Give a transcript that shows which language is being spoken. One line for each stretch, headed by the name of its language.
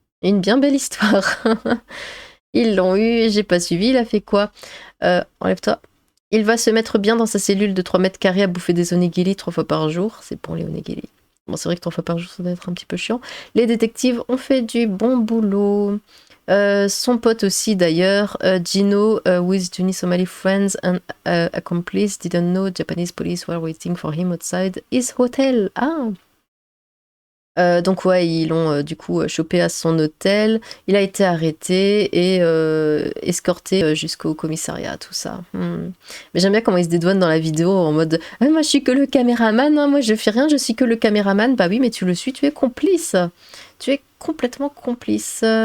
French: Une bien belle histoire. Ils l'ont eu, j'ai pas suivi, il a fait quoi? Enlève-toi. Il va se mettre bien dans sa cellule de 3 mètres carrés à bouffer des onigiri 3 fois par jour. C'est pour les onigiri. Bon, c'est vrai que 3 fois par jour, ça doit être un petit peu chiant. Les détectives ont fait du bon boulot. Son pote aussi d'ailleurs,
English: Gino, with Johnny Somali friends and accomplice, didn't know Japanese police were waiting for him outside his hotel. Ah!
French: Donc ouais, ils l'ont du coup chopé à son hôtel. Il a été arrêté et escorté jusqu'au commissariat, tout ça. Mais j'aime bien comment il se dédouane dans la vidéo en mode ah, moi je suis que le caméraman, hein, moi je fais rien, je suis que le caméraman. Bah oui, mais tu le suis, tu es complice. Tu es complètement complice.